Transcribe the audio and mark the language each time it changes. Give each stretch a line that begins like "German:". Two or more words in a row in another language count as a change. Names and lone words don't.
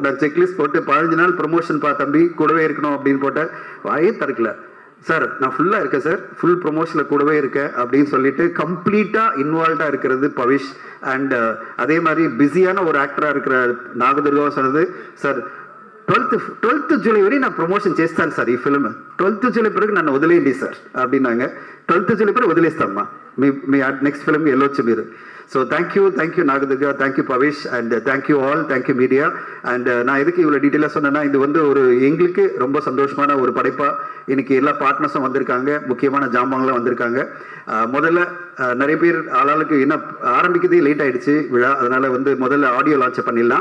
Tamil: நான் செக்லிஸ்ட் போட்டு 15 நாள் ப்ரொமோஷன் தம்பி கூடவே இருக்கணும் அப்படின்னு போட்டேன். வாயே திறக்கல. சார் நான் ஃபுல்லாக இருக்கேன் சார், ஃபுல் ப்ரொமோஷனில் கூடவே இருக்கேன் அப்படின்னு சொல்லிட்டு
English: completely involved
Tamil: இருக்கிறது பவிஷ். அண்ட் அதே மாதிரி பிஸியான ஒரு ஆக்டராக இருக்கிற நாகதுர்காவும் சொன்னது, சார்
Telugu: 12th జూలై వరకు నా ప్రమోషన్ చేస్తాను సార్ ఈ ఫిల్మ్. 12th జూలై వరకు నన్ను వదిలేయండి సార్ அப்படின்னாங்க. 12th జూలై వరకు వదిలేస్తామ్మా, మీ
English: next film
Telugu: వెళ్ళొచ్చు మీరు.
English: So thank you Nagadurga, thank you Bhavish, and thank you all, thank you media.
Tamil: அண்ட் நான் எதுக்கு இவ்வளோ டீட்டெயிலாக சொன்னேன்னா, இது வந்து ஒரு எங்களுக்கு ரொம்ப சந்தோஷமான ஒரு படைப்பாக இன்னைக்கு எல்லா பார்ட்னர்ஸும் வந்திருக்காங்க, முக்கியமான ஜாமான்லாம் வந்திருக்காங்க. முதல்ல நிறைய பேர் ஆளாளுக்கு என்ன ஆரம்பிக்கிறதே லேட் ஆயிடுச்சு விழா, அதனால வந்து முதல்ல
English: audio launch
Tamil: பண்ணிடலாம்.